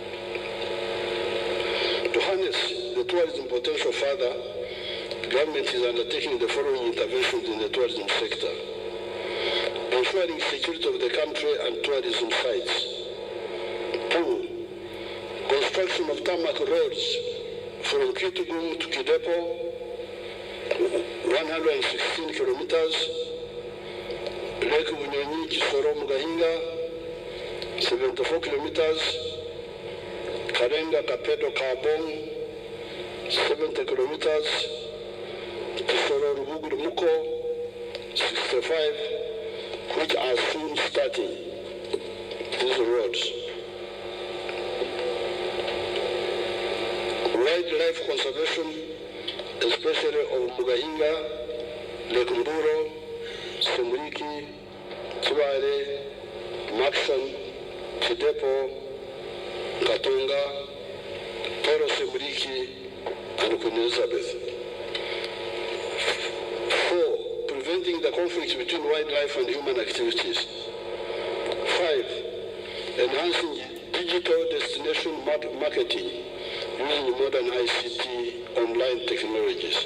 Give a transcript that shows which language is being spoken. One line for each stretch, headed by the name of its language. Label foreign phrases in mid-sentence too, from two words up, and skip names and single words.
English: To harness the tourism potential further, the government is undertaking the following interventions in the tourism sector: ensuring security of the country and tourism sites. 2. Construction of tarmac roads from Kitgum to Kidepo, 116 kilometers. Lake Bunyonyi, Kisoro, Mugahinga, 74 kilometers. Karenga, Kapedo, Kabong, 70 kilometers. Kisoro, Ruguru, Muko, 65, which are soon starting these roads. Wildlife conservation, especially of Mugahinga, Lake Mburo, Semuriki, Kibale, Maxon, Kidepo, Katonga, Toro Semuriki, and Queen Elizabeth. 4. Preventing the conflict between wildlife and human activities. 5. Enhancing digital destination marketing using modern ICT online technologies.